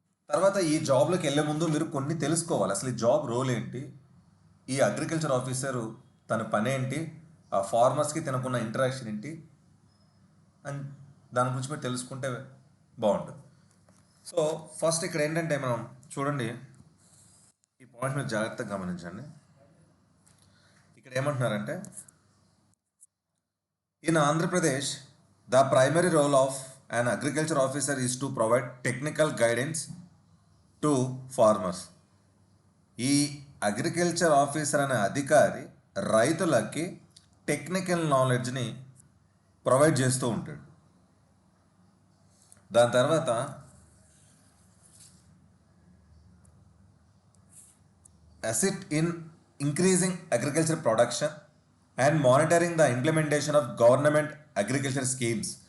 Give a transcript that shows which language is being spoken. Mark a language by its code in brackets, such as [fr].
[te] తర్వాత ఈ జాబ్లోకి వెళ్ళే ముందు మీరు కొన్ని తెలుసుకోవాలి. అసలు ఈ జాబ్ రోల్ ఏంటి, ఈ అగ్రికల్చర్ ఆఫీసరు తన పని ఏంటి, ఆ ఫార్మర్స్కి తనకున్న ఇంటరాక్షన్ ఏంటి అని దాని గురించి మీరు తెలుసుకుంటే బాగుంటుంది. సో ఫస్ట్ ఇక్కడ ఏంటంటే మనం చూడండి, ఈ పాయింట్ మీరు జాగ్రత్తగా గమనించండి. ఇక్కడ ఏమంటున్నారంటే, [en] In Andhra Pradesh the primary role of an agriculture officer is to provide technical guidance to farmers. [te] ఈ అగ్రికల్చర్ ఆఫీసర్ అనే అధికారి రైతులకి టెక్నికల్ నాలెడ్జ్ని ప్రొవైడ్ చేస్తూ ఉంటాడు. దాని తర్వాత [en] assist in increasing agriculture production and monitoring the implementation of government agriculture schemes.